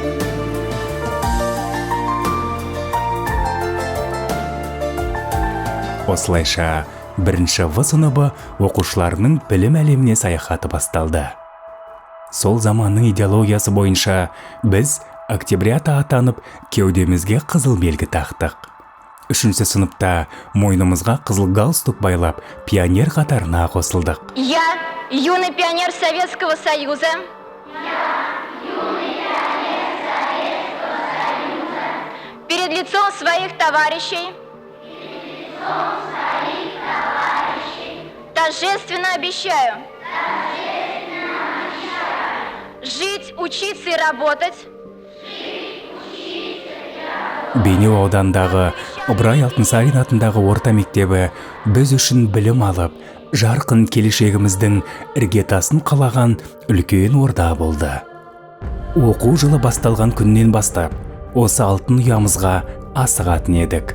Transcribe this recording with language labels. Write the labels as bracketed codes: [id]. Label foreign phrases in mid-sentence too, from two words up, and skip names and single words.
[kk] Осылайша, бірінші В сыныбы оқушыларының білім әлеміне саяхаты басталды. Сол заманның идеологиясы бойынша біз октябрята атанып, кеудемізге қызыл белгі тақтық. 3-ші сыныпта мойнымызға қызыл галстук байлап, пионер қатарына қосылдық. [ru] Я, юный пионер Советского Союза. Перед лицом своих товарищей. Торжественно обещаю. Жить, учиться и работать. [kk] Бейнеу аудандағы Ыбырай Алтынсарин атындағы орта мектебі біз үшін білім алып, жарқын келешегіміздің іргетасын қалаған үлкен орда болды. Оқу жылы басталған күннен бастап, осы алтын ұямызға асығатын едік.